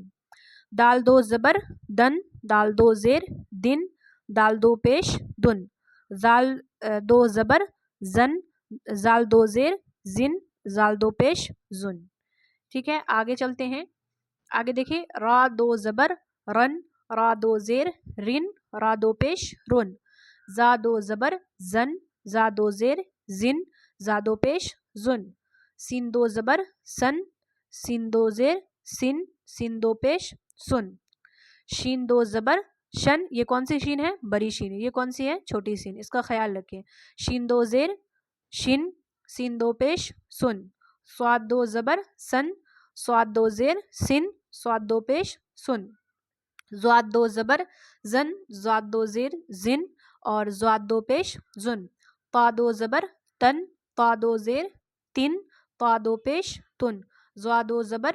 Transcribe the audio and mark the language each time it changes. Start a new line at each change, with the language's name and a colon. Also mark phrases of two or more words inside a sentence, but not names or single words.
Urdu: دال دو زبر دن، دال دو زیر دن، دال دو پیش دن. جال دو زبر جن، جال دو زیر جن، جال دو پیش جن، ٹھیک ہے. آگے چلتے ہیں. آگے دیکھیے را دو زبر رن، را دو زیر رن، را دو پیش رن. زا دو زبر زن، زا دو زیر زن، زا دو پیش زن، سین دو زبر سن، سین دو زیر سن، سین دو پیش سن، شین دو زبر شن، یہ کون سی شین ہے؟ بڑی شین ہے، یہ کون سی ہے؟ چھوٹی شین، اس کا خیال رکھیں، شین دو زیر شن، سین دو پیش سن، صاد دو زبر سن، صاد دو زیر سن، صاد دو پیش سن، زواد دو زبر زن، زواد دو زیر زن اور زواد دو پیش زن، طا دو زبر تن، طا دو زیر تن، طا دو پیش تن، زوا دو زبر